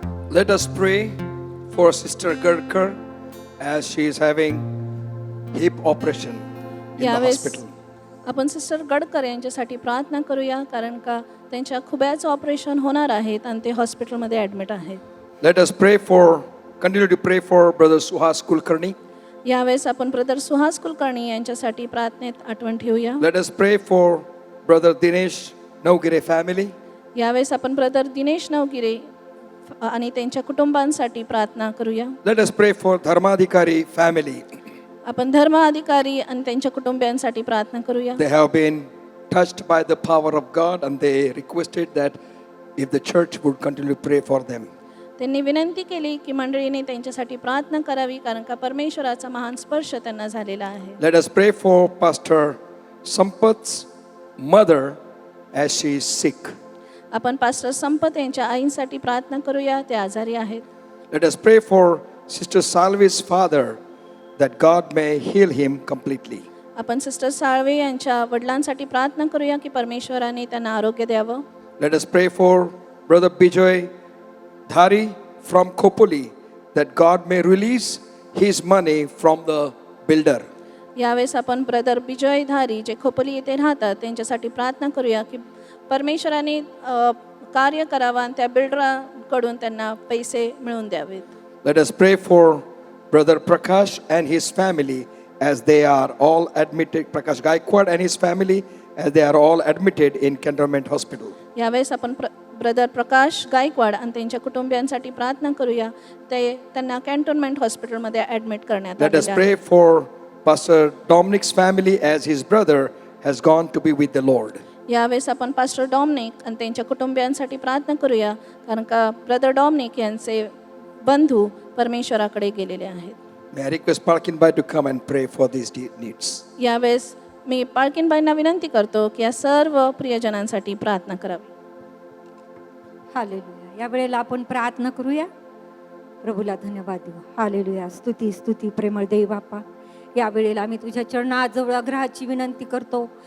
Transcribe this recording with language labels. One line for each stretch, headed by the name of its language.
English: Let us pray for Sister Gurkar as she is having hip operation in the
Marathi: यावेळेस
English: hospital.
Marathi: आपण sister Gadkar यांच्यासाठी प्रार्थना करूया, कारण का त्यांच्या खुब्याचं ऑपरेशन होणार आहेत आणि ते हॉस्पिटलमध्ये ॲडमिट आहेत.
English: Let us pray for continue to pray for Brother Suhas Kulkarni.
Marathi: यावेळेस आपण ब्रदर सुहास कुलकर्णी यांच्यासाठी प्रार्थनेत आठवण ठेवूया.
English: Let us pray for Brother Dinesh Naugire family.
Marathi: यावेळेस आपण ब्रदर दिनेश नवगिरे आणि त्यांच्या कुटुंबांसाठी प्रार्थना करूया.
English: Let us pray for Dharmadhikari family.
Marathi: आपण धर्म अधिकारी आणि त्यांच्या कुटुंबियांसाठी प्रार्थना करूया.
English: They have been touched by the power of God and they requested that if the church would continue to pray for them.
Marathi: त्यांनी विनंती केली की मंडळीने त्यांच्यासाठी प्रार्थना करावी, कारण का परमेश्वराचा महान स्पर्श त्यांना झालेला आहे.
English: Let us pray for Pastor Sampath's mother as she is sick.
Marathi: आपण पास्टर संपत यांच्या आईंसाठी प्रार्थना करूया, ते आजारी आहेत.
English: Let us pray for Sister Salvi's father that God may heal him completely.
Marathi: आपण सिस्टर साळवे यांच्या वडिलांसाठी प्रार्थना करूया की परमेश्वराने त्यांना आरोग्य द्यावं.
English: Let us pray for Brother Bijoy Dhari from Khopoli that God may release his money from the builder.
Marathi: यावेळेस आपण ब्रदर विजय धारी जे खोपोली येथे राहतात त्यांच्यासाठी प्रार्थना करूया की परमेश्वराने कार्य करावा आणि त्या बिल्डराकडून त्यांना पैसे मिळवून द्यावेत.
English: Let us pray for Brother Prakash and his family as they are all admitted, Prakash Gaikwad and his family as they are all admitted in Cantonment Hospital.
Marathi: यावेळेस आपण ब्रदर प्रकाश गायकवाड आणि त्यांच्या कुटुंबियांसाठी प्रार्थना करूया, ते त्यांना कॅन्टोन्मेंट हॉस्पिटलमध्ये ॲडमिट करण्यात
English: Let us
Marathi: आलेले
English: pray
Marathi: आहे.
English: for Pastor Dominic's family as his brother has gone to be with the Lord.
Marathi: यावेळेस आपण पास्टर डॉमिनिक आणि त्यांच्या कुटुंबियांसाठी प्रार्थना करूया, कारण का ब्रदर डॉमिनिक यांचे बंधू परमेश्वराकडे गेलेले आहेत.
English: May I request Parkinbai to come and pray for these needs.
Marathi: यावेळेस मी पाळकीनबाईंना विनंती करतो की या सर्व प्रियजनांसाठी प्रार्थना करावी. हालेलुया. या वेळेला आपण प्रार्थना करूया. प्रभूला धन्यवाद देऊ. हालेलुया. स्तुती स्तुती प्रेमळ देव बापा, या वेळेला आम्ही तुझ्या चरणाजवळ आग्रहाची विनंती करतो.